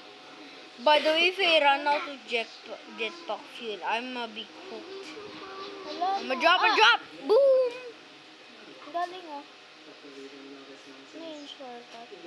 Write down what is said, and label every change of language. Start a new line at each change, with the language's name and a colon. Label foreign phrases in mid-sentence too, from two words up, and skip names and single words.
English: By the way, if I run out of jetpack fuel, I'm gonna be cooked.
Filipino: Ano Wala
English: I'ma
Filipino: na.
English: drop and Ah, drop. Boom.
Filipino: galing oh. Ano yung shortcut?